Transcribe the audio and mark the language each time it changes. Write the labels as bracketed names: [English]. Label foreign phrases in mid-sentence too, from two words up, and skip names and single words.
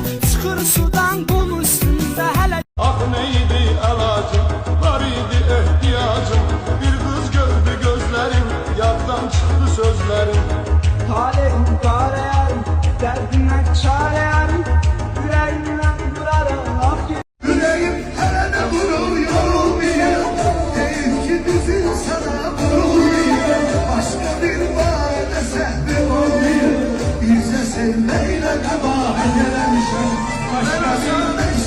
[Azerbaijani] Çıxır sudan qum üstündə hələ. Ah neydi əlacım, var idi ehtiyacım. Bir qız gördü gözlərim, yaddan çıxdı sözlərim. Taleyim, taleyim, dərdinə çarəyim. Ürəyimdən vurarım, ah ki. [Turkish] Yüreğim hele de vurur yorulmuyor. Değil ki bizim sana vurulmuyor. Başka bir bahane sehrim olmuyor. Bize sevmeyle kabahat gelemişim. Başka bir